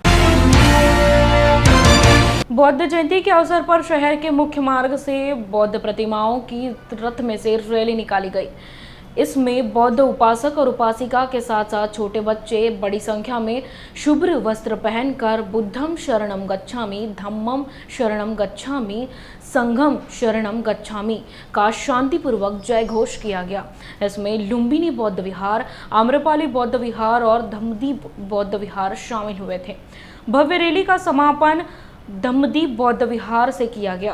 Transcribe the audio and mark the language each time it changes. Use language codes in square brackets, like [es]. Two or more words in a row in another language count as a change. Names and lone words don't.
[hi] बौद्ध जयंती के अवसर पर शहर के मुख्य मार्ग से बौद्ध प्रतिमाओं की रथ में से रैली निकाली गई। इसमें बौद्ध उपासक और उपासिका के साथ साथ छोटे बच्चे बड़ी संख्या में शुभ्र वस्त्र पहनकर [pi] बुद्धम शरणम गच्छामि, धम्मम शरणम गच्छामि, संघम शरणम गच्छामि [hi] का शांतिपूर्वक जय घोष किया गया। इसमें लुम्बिनी बौद्ध विहार, आम्रपाली बौद्ध विहार और धम्मदीप बौद्ध विहार शामिल हुए थे। भव्य रैली का समापन धम्मदीप बौद्ध विहार से किया गया।